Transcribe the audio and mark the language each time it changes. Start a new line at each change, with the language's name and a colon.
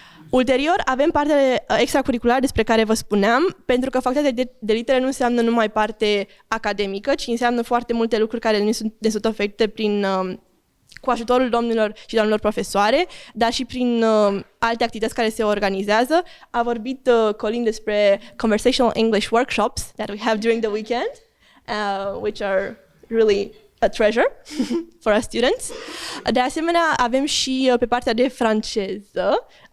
Romanian: Ulterior, avem partea extracurriculară despre care vă spuneam, pentru că facultatea de litere nu înseamnă numai parte academică, ci înseamnă foarte multe lucruri care ne sunt oferite cu ajutorul domnilor și doamnelor profesoare, dar și prin alte activități care se organizează. A vorbit Colin despre
English: conversational English workshops that we have during the weekend, which are really a treasure for our students.
Romanian: De asemenea, avem și pe partea de franceză.